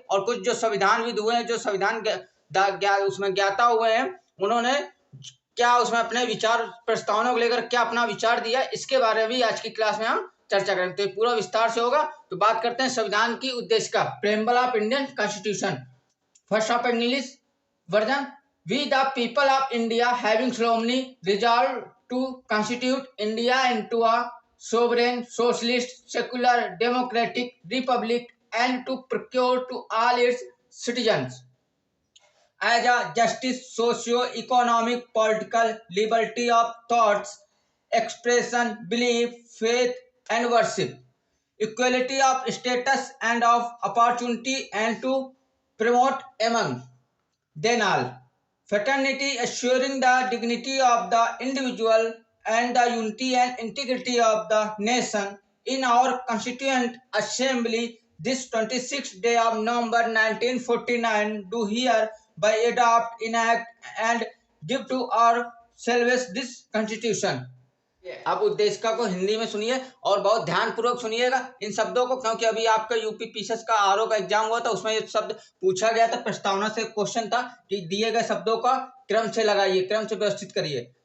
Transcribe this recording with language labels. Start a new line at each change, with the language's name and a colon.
Hindi: और कुछ जो संविधानविद हुए हैं, जो संविधान उसमें ज्ञाता हुए हैं, उन्होंने क्या उसमें अपने विचार प्रस्तावना को लेकर क्या अपना विचार दिया, इसके बारे में भी आज की क्लास में हम चर्चा करेंगे। तो ये पूरा विस्तार से होगा। तो बात करते हैं संविधान की उद्देशिका,
English: Preamble of Indian constitution. First of English version. We the people of India having solemnly resolved to constitute India into a sovereign, socialist, secular, democratic republic and to procure to all its citizens as a justice, socio-economic, political liberty of thoughts, expression, belief, faith and worship, equality of status and of opportunity, and to promote among then all fraternity, assuring the dignity of the individual and the unity and integrity of the nation. In our Constituent Assembly, this 26th day of November 1949, do hereby adopt, enact, and give to ourselves this Constitution.
Hindi: आप उद्देशिका को हिंदी में सुनिए और बहुत ध्यान पूर्वक सुनिएगा इन शब्दों को, क्योंकि अभी आपका यूपी पीसीएस का आरओ का एग्जाम हुआ था, उसमें ये शब्द पूछा गया था। प्रस्तावना से क्वेश्चन था कि दिए गए शब्दों का क्रम से लगाइए, क्रम से व्यवस्थित करिए।